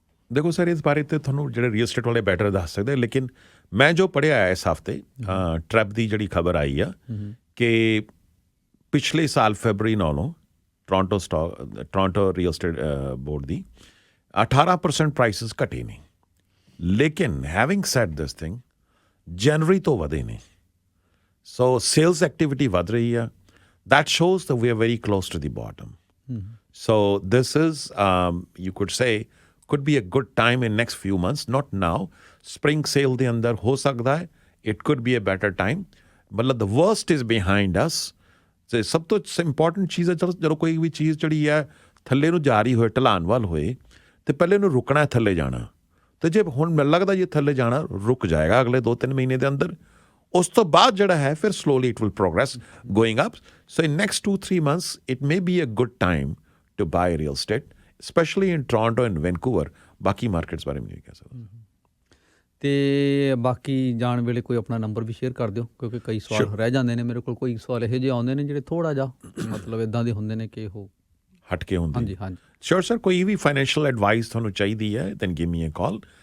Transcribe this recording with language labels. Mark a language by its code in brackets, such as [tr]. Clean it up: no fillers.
[pa] ਦੇਖੋ ਸਰ, ਇਸ ਬਾਰੇ ਤੇ ਤੁਹਾਨੂੰ ਜਿਹੜੇ ਰੀਅਲ ਸਟੇਟ ਵਾਲੇ ਬੈਟਰ ਦੱਸ ਸਕਦੇ, ਲੇਕਿਨ ਮੈਂ ਜੋ ਪੜ੍ਹਿਆ ਇਸ ਹਫ਼ਤੇ ਟਰੈਪ ਦੀ ਜਿਹੜੀ ਖਬਰ ਆਈ ਆ ਕਿ ਪਿਛਲੇ ਸਾਲ ਫੈਬਰਰੀ ਨਾਲੋਂ ਟੋਰਾਂਟੋ ਰੀਅਲ ਸਟੇਟ ਬੋਰਡ ਦੀ 18% ਪ੍ਰਾਈਸਿਸ ਘਟੇ ਨੇ, ਲੇਕਿਨ [en] having said this thing [pa] ਜਨਵਰੀ ਤੋਂ ਵਧੇ ਨੇ। ਸੋ ਸੇਲਸ ਐਕਟੀਵਿਟੀ ਵੱਧ ਰਹੀ ਆ। [en] That shows that we are very close to the bottom. So this is, you could say, could be a good time in next few months, not now. Spring sale [pa] ਦੇ ਅੰਦਰ ਹੋ ਸਕਦਾ ਹੈ, [en] it could be a better time. ਮਤਲਬ the worst is behind us. [pa] ਤੇ ਸਭ ਤੋਂ important ਚੀਜ਼ ਹੈ, ਜਦੋਂ ਕੋਈ ਵੀ ਚੀਜ਼ ਜਿਹੜੀ ਹੈ ਥੱਲੇ ਨੂੰ ਜਾ ਰਹੀ ਹੋਏ, ਢਲਾਨ ਵੱਲ ਹੋਏ, ਤੇ ਪਹਿਲੇ ਇਹਨੂੰ ਰੁਕਣਾ ਹੈ ਥੱਲੇ ਜਾਣਾ। ਤੇ ਜੇ ਹੁਣ ਮੈਨੂੰ ਲੱਗਦਾ ਜੇ ਥੱਲੇ ਜਾਣਾ ਰੁਕ ਜਾਏਗਾ ਅਗਲੇ 2-3 ਮਹੀਨੇ ਦੇ ਅੰਦਰ, ਉਸ ਤੋਂ ਬਾਅਦ ਜਿਹੜਾ ਹੈ ਫਿਰ [en] slowly it will progress going up. So in next 2-3 months it may be a good time to buy real estate, especially in Toronto and Vancouver. [pa] ਬਾਕੀ ਮਾਰਕੀਟਸ ਬਾਰੇ ਨਹੀਂ ਕਹਿ ਸਕਦਾ। ਤੇ ਬਾਕੀ ਜਾਣ ਵੇਲੇ ਕੋਈ ਆਪਣਾ ਨੰਬਰ ਵੀ ਸ਼ੇਅਰ ਕਰ ਦਿਓ, ਕਿਉਂਕਿ ਕਈ ਸਵਾਲ ਰਹਿ ਜਾਂਦੇ ਨੇ ਮੇਰੇ ਕੋਲ। ਕੋਈ ਸਵਾਲ ਇਹੋ ਜਿਹੇ ਆਉਂਦੇ ਨੇ ਜਿਹੜੇ ਥੋੜ੍ਹਾ ਜਿਹਾ ਮਤਲਬ ਇੱਦਾਂ ਦੇ ਹੁੰਦੇ ਨੇ ਕਿ ਉਹ ਹਟ ਕੇ ਹੁੰਦੇ। ਹਾਂਜੀ ਹਾਂਜੀ। ਸ਼ੋਰ ਸਰ, ਕੋਈ ਵੀ ਫਾਈਨੈਂਸ਼ੀਅਲ ਐਡਵਾਈਸ ਤੁਹਾਨੂੰ ਚਾਹੀਦੀ ਹੈ [en] Then give me a call.